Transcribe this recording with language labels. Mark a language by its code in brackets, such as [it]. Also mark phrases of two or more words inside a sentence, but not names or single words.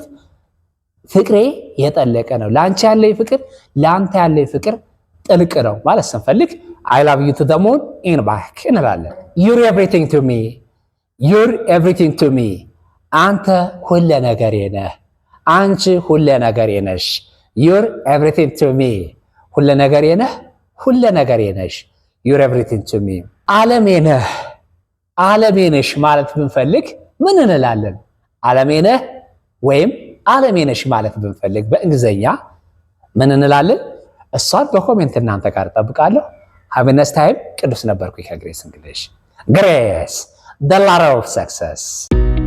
[am] ፍቅሬ የጠለቀ ነው፣ ላንቺ ያለኝ ፍቅር ላንተ ያለኝ ፍቅር ጥልቅ ነው ማለት ስንፈልግ [en] I love you to the moon and back [am] እንላለን። [en] You're everything to me. You're everything to me. [am] አንተ ሁሉ ነገሬ ነህ፣ አንቺ ሁሉ ነገሬ ነሽ። [en] You're everything to me. [am] ሁሉ ነገሬ ነህ፣ ሁሉ ነገሬ ነሽ። [en] You're everything to me. [am] ዓለሜ ነህ፣ ዓለሜ ነሽ ማለት ብንፈልግ ምን እንላለን? ዓለሜ ነህ ወይም ዓለሜ ነሽ ማለት ብንፈልግ በእንግሊዘኛ ምን እንላለን? እሷን በኮሜንት እናንተ ጋር እጠብቃለሁ። [en] Have a nice time. [am] ቅዱስ ነበርኩኝ ከግሬስ እንግሊሽ። ግሬስ [en] the ladder of success.